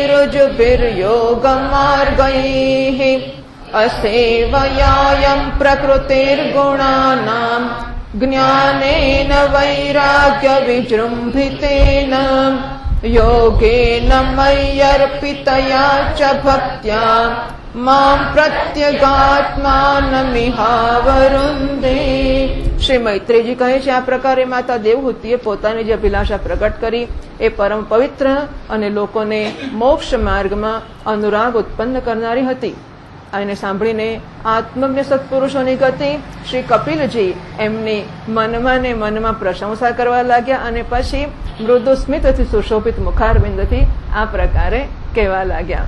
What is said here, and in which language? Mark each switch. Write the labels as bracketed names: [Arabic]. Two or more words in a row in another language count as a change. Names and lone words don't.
[Sanskrit] ऋजुभिर्योगमार्गैः असेवयायं प्रकृतिर्गुणानां ज्ञानेन वैराग्यविजृम्भितेन योगेन मय्यर्पितया च भक्त्या मां प्रत्यगात्मानमिहावरुन्धे। [Gujarati] શ્રી મૈત્રેયજી કહે છે, આ પ્રકારે માતા દેવહૂતિએ પોતાની જે અભિલાષા પ્રગટ કરી એ પરમ પવિત્ર અને લોકોને મોક્ષ માર્ગમાં અનુરાગ ઉત્પન્ન કરનારી હતી. આને સાંભળીને આત્મજ્ઞ સત્પુરુષોની ગતિ શ્રી કપિલજી એમની મનમાં ને મનમાં પ્રશંસા કરવા લાગ્યા અને પછી મૃદુ સ્મિતથી સુશોભિત મુખારબિંદથી આ પ્રકારે કહેવા લાગ્યા.